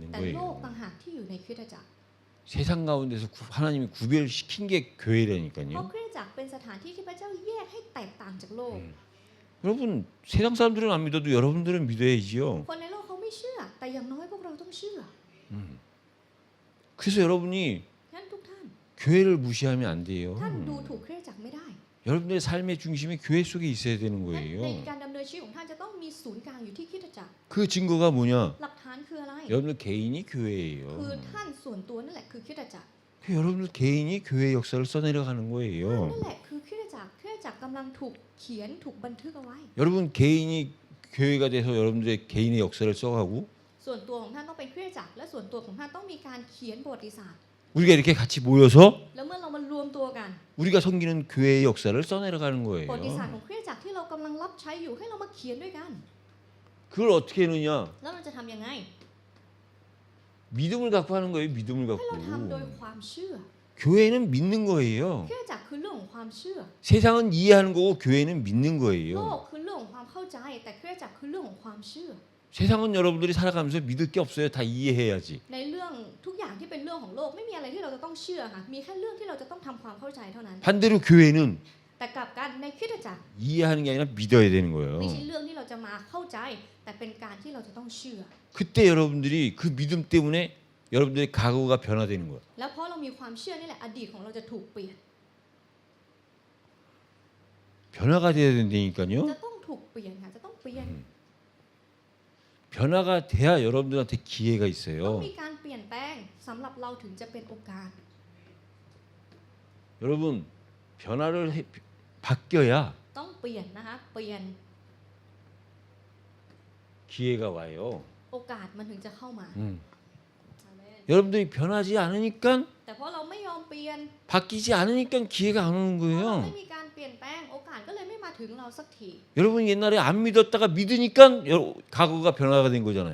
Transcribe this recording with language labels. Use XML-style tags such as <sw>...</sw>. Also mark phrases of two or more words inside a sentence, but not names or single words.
<th>แต่โลก</th> <ko>거예요.</ko> <th>ต่างหากที่อยู่ในคริสตจักร</th> <ko>세상 가운데서 하나님이 구별시킨 게</ko> <th>เพราะ</th> <ko>교회라니까요.</ko> <th>คริสตจักรเป็นสถานที่ที่พระเจ้าแยกให้แตกต่างจากโลก</th> <ko>여러분 세상 사람들은 안 믿어도 여러분들은 믿어야지요.</ko> <th>คนในโลกเขาไม่เชื่อ แต่อย่างน้อยพวกเราต้องเชื่อ</th> <ko>그래서 여러분이</ko> <th>ฉะนั้นทุกท่าน</th> <ko>교회를 무시하면 안 돼요.</ko> <th>ท่านดูถูกคริสตจักรไม่ได้</th> <ko>여러분들의 삶의 중심이 교회 속에 있어야 되는</ko> <th>ใน</th> <ko>거예요.</ko> <th>การดำเนินชีวิตของท่านจะต้องมีศูนย์กลางอยู่ที่คริสตจักร</th> <ko>그 증거가 뭐냐?</ko> <th>หลักฐานคืออะไร</th> <ko>여러분들 개인이</ko> <th>คือ</th> <ko>교회예요.</ko> <th>ท่านส่วนตัวนั่นแหละคือคริสตจักร</th> <ko>여러분들 개인이 교회 역사를 써내려가는</ko> <th>นั่น</th> <ko>거예요.</ko> <th>แหละคือคริสตจักรคริสตจักรกำลังถูกเขียนถูกบันทึกเอาไว้</th> <ko>여러분 개인이 교회가 돼서 여러분들의 개인의 역사를 써가고</ko> <th>ส่วนตัวของท่านต้องเป็นคริสตจักรและส่วนตัวของท่านต้องมีการเขียนประวัติศาสตร์</th> <ko>우리가 이렇게 같이 모여서</ko> <th>แล้วเมื่อเรามารวมตัวกัน</th> <ko>우리가 섬기는 교회의 역사를 써내려가는</ko> <th>ประวัติศาสตร์</th> <ko>거예요.</ko> <th>ของคริสตจักรที่เรากำลังรับใช้อยู่ให้เรามาเขียนด้วยกัน</th> <ko>그걸 어떻게 하느냐?</ko> <th>แล้วเราจะทำยังไง</th> <ko>믿음을 갖고 하는 거예요. 믿음을</ko> <th>ให้เราทำโดย</th> <ko>갖고.</ko> <th>ความเชื่อ</th> <ko>교회는 믿는 거예요.</ko> <th>คริสตจักรคือเรื่องของความเชื่อ</th> <ko>세상은 이해하는 거고 교회는 믿는</ko> <th>โล</th> <ko>거예요.</ko> <th>กคือเรื่องของความเข้าใจ แต่คริสตจักรคือเรื่องของความเชื่อ</th> <ko>세상은 여러분들이 살아가면서 믿을 게 없어요. 다 이해해야지.</ko> <th>ในเรื่องทุกอย่างที่เป็นเรื่องของโลกไม่มีอะไรที่เราจะต้องเชื่อค่ะมีแค่เรื่องที่เราจะต้องทำความเข้าใจเท่านั้น</th> <ko>반대로 교회는</ko> <th>แต่กลับกันในคริสตจักร</th> <ko>이해하는 게 아니라 믿어야 되는</ko> <th>ไม่</th> <ko>거예요.</ko> <th>ใช่เรื่องที่เราจะมาเข้าใจ แต่เป็นการที่เราจะต้องเชื่อ</th> <ko>그때 여러분들이 그 믿음 때문에 여러분들의 각오가 변화되는 거예요.</ko> <th>แล้วเพราะเรามีความเชื่อนี่แหละอดีตของเราจะถูกเปลี่ยน</th> <ko>변화가 돼야</ko> <th>จะ</th> <ko>된다니까요.</ko> <th>ต้องถูกเปลี่ยนค่ะจะต้องเปลี่ยน</th> <ko>변화가 돼야 여러분들한테 기회가</ko> <th>ต้อง</th> <ko>있어요.</ko> <th>มีการเปลี่ยนแปลงสำหรับเราถึงจะเป็นโอกาส</th> <ko>여러분 변화를 바뀌어야</ko> <th>ต้องเปลี่ยนนะคะเปลี่ยน</th> <ko>기회가 와요.</ko> <th>โอกาสมันถึงจะเข้ามา อาเมน</th> <ko>여러분들이 변하지 않으니까</ko> <th>แต่เพราะเราไม่ยอมเปลี่ยน</th> <ko>바뀌지 않으니까 기회가 안 오는</ko> <th>เพราะเรา</th> <ko>거예요.</ko> <th>ไม่มีการเปลี่ยนแปลงโอกาสก็เลยไม่มาถึงเราสักที</th> <ko>여러분 옛날에 안 믿었다가 믿으니까 각오가 변화가 된 거잖아요.</ko>